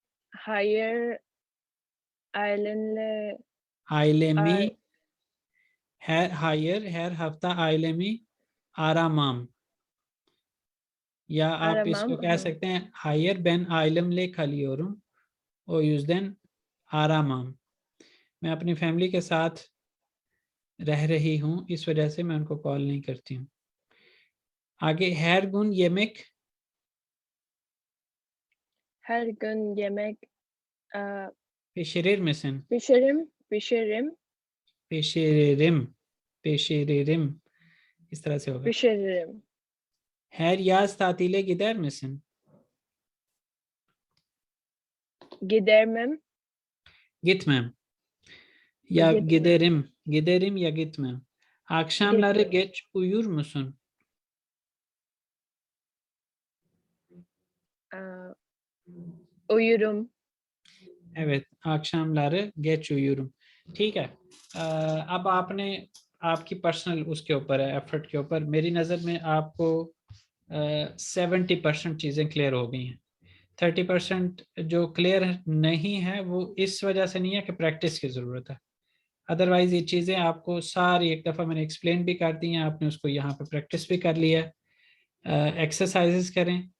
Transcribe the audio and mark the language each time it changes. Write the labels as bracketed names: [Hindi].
[Turkish] Hayır, ailenle ar Ailemi hayır, her hafta ailemi aramam. Ya [Hindi] आप [Turkish] aramam. [Hindi] इसको कह सकते हैं, [Turkish] hayır ben ailemle kalıyorum, o yüzden aramam। [Hindi] मैं अपनी फैमिली के साथ रह रही हूँ, इस वजह से मैं उनको कॉल नहीं करती हूँ। आगे [Turkish] her gün yemek Her gün yemek eee, pişirir misin? pişiririm, Pişiririm, pişiririm, [Hindi] इस तरह से होगा। [Turkish] pişiririm. Her yaz tatile gider misin? Gidermem, Gitmem. Ya gitmem, giderim ya gitmem. Akşamları gitmem. geç uyur musun? Eee, uyurum. Evet, akşamları geç uyurum। [Hindi] ठीक है। अब आपने आपकी personal उसके ऊपर है, एफर्ट के ऊपर। मेरी नज़र में आपको 70% चीज़ें क्लियर हो गई हैं। 30% जो क्लियर नहीं है वो इस वजह से नहीं है कि प्रैक्टिस की ज़रूरत है। अदरवाइज ये चीज़ें आपको सारी एक दफ़ा मैंने एक्सप्लेन भी कर दी हैं, आपने उसको यहाँ पे प्रैक्टिस भी कर लिया है। एक्सरसाइजेस करें।